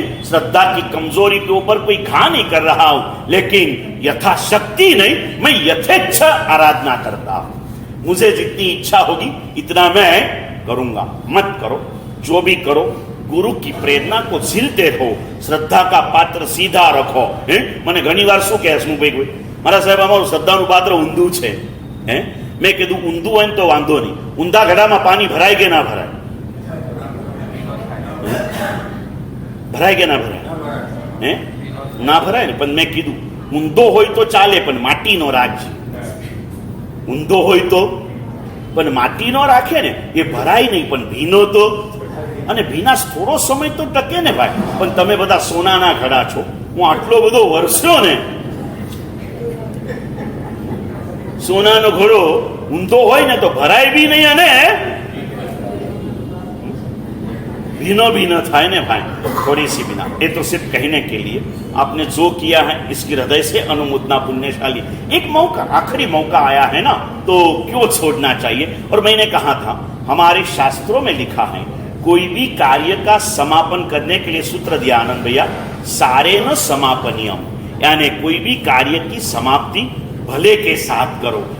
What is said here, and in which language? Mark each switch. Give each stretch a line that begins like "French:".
Hindi: श्रद्धा की कमजोरी के ऊपर कोई घा नहीं कर रहा हूं, लेकिन यथाशक्ति नहीं, मैं यथेच्छ आराधना करता हूं. मुझे जितनी इच्छा होगी इतना मैं करूंगा. मत करो, जो भी करो गुरु की प्रेरणा को झीलते रहो, श्रद्धा का पात्र सीधा रखो.
Gujarati: મને ઘણી વાર શું કહે છે ભાઈ, મારા સાહેબ અમારું શ્રદ્ધાનું પાત્ર ઊંધું છે. મેં કીધું ઊંધું હોય ને તો વાંધો નહીં, ઊંધા ઘડામાં પાણી ભરાય કે ના ભરાય? ભરાય કે ના ભરાય? ના ભરાય ને. પણ મેં કીધું ઊંધો હોય તો ચાલે, પણ માટીનો રાખજે. ઊંધો હોય તો પણ માટીનો રાખે ને એ ભરાય નહીં, પણ ભીનો તો, અને ભીના થોડો સમય તો ટકે ને ભાઈ. પણ તમે બધા સોનાના ઘડા છો, હું આટલો બધો વરસ્યો ને, સોનાનો ઘડો ઊંધો હોય ને તો ભરાય
Hindi: भी नहीं
Gujarati: અને भीनो
Hindi: भी न था ने भाई, थोड़ी सी बिना. ये तो सिर्फ कहने के लिए, आपने जो किया है इसकी हृदय से अनुमोदना पुण्यशाली. एक मौका, आखिरी मौका आया है ना, तो क्यों छोड़ना चाहिए. और मैंने कहा था हमारे शास्त्रों में लिखा है कोई भी कार्य का समापन करने के लिए सूत्र दिया आनंद भैया, सारे न समापनियम, यानी कोई भी कार्य की समाप्ति भले के साथ करो.